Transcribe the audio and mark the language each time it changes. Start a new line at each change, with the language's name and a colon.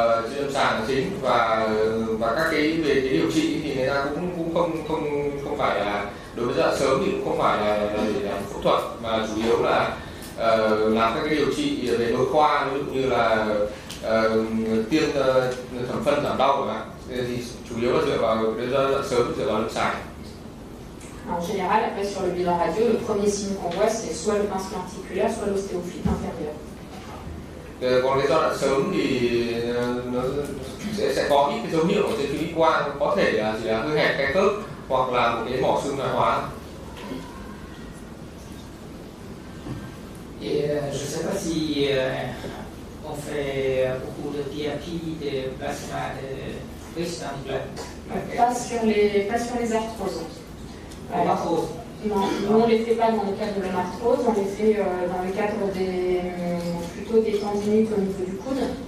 Vietnamese: Trên lâm sàng là chính và các cái về cái điều trị thì người ta cũng không phải là đối với giai đoạn sớm thì cũng không phải là để làm phẫu thuật, mà chủ yếu là làm các cái điều trị về nội khoa, ví dụ như là tiêm thẩm phân giảm đau chẳng hạn, thì chủ yếu là dựa vào cái giai đoạn sớm, dựa vào lâm sàng.
French: En général, après sur le bilan radio, le premier signe qu'on voit c'est soit le pincement articulaire, soit l'ostéophyte inférieure.
Vietnamese: Còn cái giai đoạn sớm thì nó sẽ có ít cái dấu hiệu ở trên phim quang, có thể là chỉ là hơi hẹp cái khớp hoặc là một cái mỏ xương thoái hóa.
French: Et je ne sais pas si on fait beaucoup de thérapie de plasma de riche en plaques. Pas sur les arthroses. L'arthrose. Non, nous on ne les fait pas dans le cadre de l'arthrose, on les fait dans le cadre plutôt des tendinites au niveau du coude.